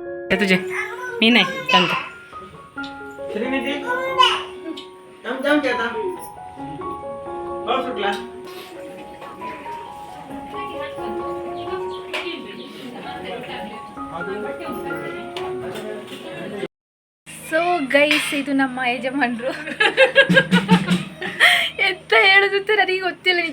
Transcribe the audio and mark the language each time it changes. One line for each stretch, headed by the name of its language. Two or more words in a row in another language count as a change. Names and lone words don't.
Marathi: तुझे ನೀನೇ ತಂತ श्रीनिधी जाऊन घे आता पाऊस सुटला
English: so guys
Kannada: ಇದು ನಮ್ಮ ಯಜಮಾನರು ಎಂತ ಹೇಳೋದಂತ ನನಗೆ ಗೊತ್ತಿಲ್ಲ ನಿಜ.